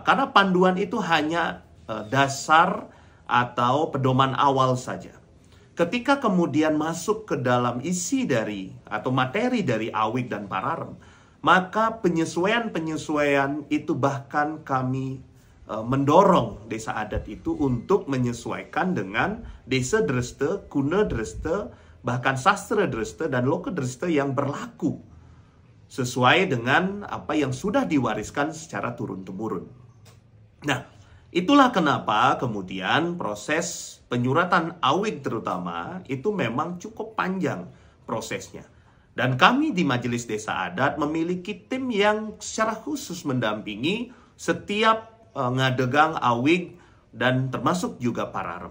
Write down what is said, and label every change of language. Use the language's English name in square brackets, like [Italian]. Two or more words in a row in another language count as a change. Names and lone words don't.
[Indonesian] Karena panduan itu hanya dasar atau pedoman awal saja. Ketika kemudian masuk ke dalam isi dari atau materi dari Awik dan Pararem, maka penyesuaian-penyesuaian itu bahkan kami mendorong desa adat itu untuk menyesuaikan dengan desa Dreste, Kuna Dreste, bahkan Sastra Dreste dan Loka Dreste yang berlaku sesuai dengan apa yang sudah diwariskan secara turun-temurun. Nah, itulah kenapa kemudian proses penyuratan Awik terutama itu memang cukup panjang prosesnya. Dan kami di Majelis Desa Adat memiliki tim yang secara khusus mendampingi setiap ngadegang Awik dan termasuk juga Pararem.